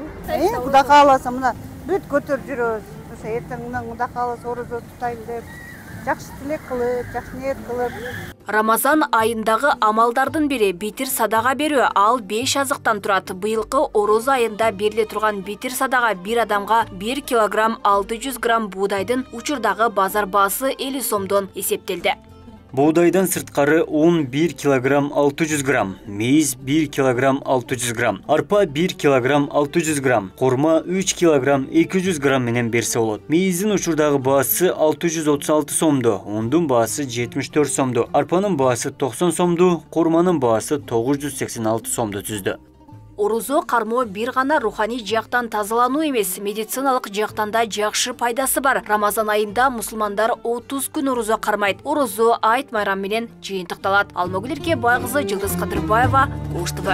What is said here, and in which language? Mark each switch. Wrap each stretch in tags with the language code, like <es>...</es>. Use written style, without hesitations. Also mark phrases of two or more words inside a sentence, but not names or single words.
<ky>Кудай кааласа мына бүт көтөрүп жүрөбүз. Ошо эртеңден Кудай кааласа орозо тутайын деп жакшы тилек кылып, жакшы ниет кылып. Рамазан айындагы амалдардын бири битир садага берүү. Ал 5 азыктан турат. Быйылкы орозо айында бериле турган битир садага bir адамга 1 килограмм 600 грамм буудайдын учурдагы базар баасы 50 сомдон эсептелди. Буудайдан сырткары ун 1 килограмм 600 грамм, мейиз 1 килограмм 600 грамм, арпа 1 килограмм 600 грамм, курма 3 килограмм 200 грамм менен берсе олур. Мейиздин учурдагы баасы 636 сомду, ундун баасы 74 сомду, арпанын баасы 90 сомду, курманын баасы 986 сомду түздү. Орозо кармоо бир гана руханий жактан тазалануу эмес, медициналык жактан да жакшы пайдасы бар. Рамазан айында мусулмандар 30 күн орозо кармайт. Орозо айт майрам менен жыйынтыкталат. Алмагүл Эркебай кызы, Жылдыз Кадырбаева, Ош ТВ.</ky>